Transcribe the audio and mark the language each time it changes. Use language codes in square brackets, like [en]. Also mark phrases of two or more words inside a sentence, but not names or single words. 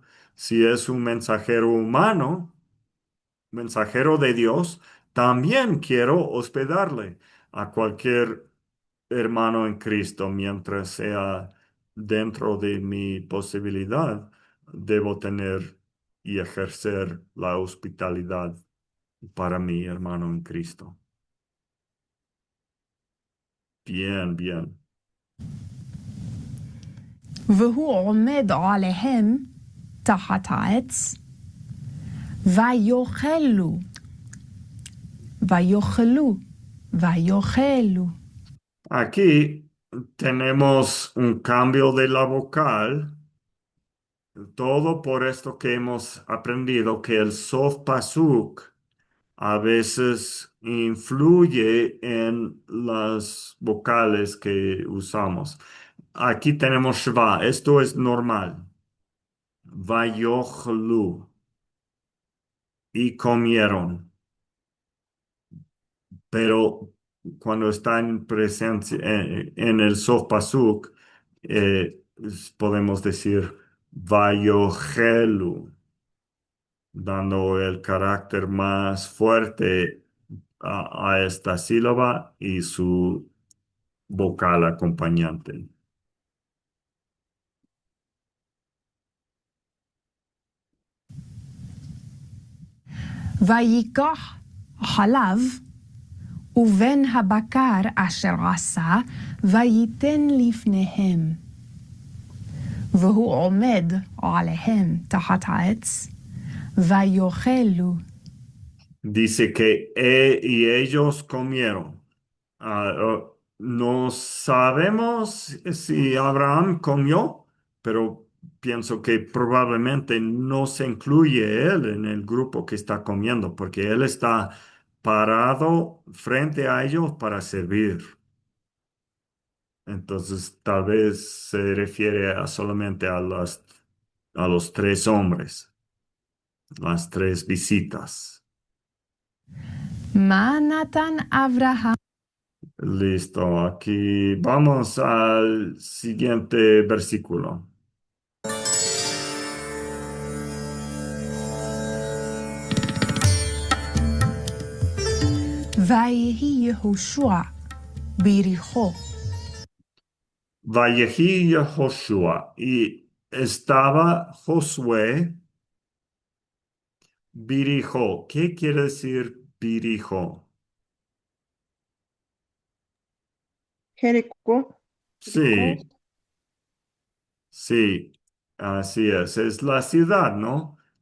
[es] Si es un mensajero humano, mensajero de Dios, también quiero hospedarle a cualquier hermano en Cristo mientras sea dentro de mi posibilidad. Debo tener y ejercer la hospitalidad para mi hermano en Cristo. Bien, bien. [he] והוא עומד עליהם תחת העץ, ויאכלו, ויאכלו, ויאכלו. [es] Aquí tenemos un cambio de la vocal, todo por esto que hemos aprendido que el [he] סוף פסוק [es] a veces influye en las vocales que usamos. Aquí tenemos shva, esto es normal. Vayochlu y comieron, pero cuando está en presencia en el [he] סוף פסוק, [es] podemos decir vayochelu, dando el carácter más fuerte a esta sílaba y su vocal acompañante. [he] ויקח חלב ובן הבקר אשר עשה, וייתן לפניהם. והוא עומד עליהם תחת העץ, ויאכלו. [es] Dice que y ellos comieron. No sabemos si Abraham comió, pero pienso que probablemente no se incluye él en el grupo que está comiendo, porque él está parado frente a ellos para servir. Entonces, tal vez se refiere solamente a los tres hombres, las tres visitas. [he] מה נתן אברהם? [es] Listo, aquí vamos al siguiente versículo. [he] ויהי יהושע ביריחו. ויהי יהושע [es] y estaba Josué Birijo. ¿Qué quiere decir Birijo? Jericó, Sí, sí, así es la ciudad, ¿no?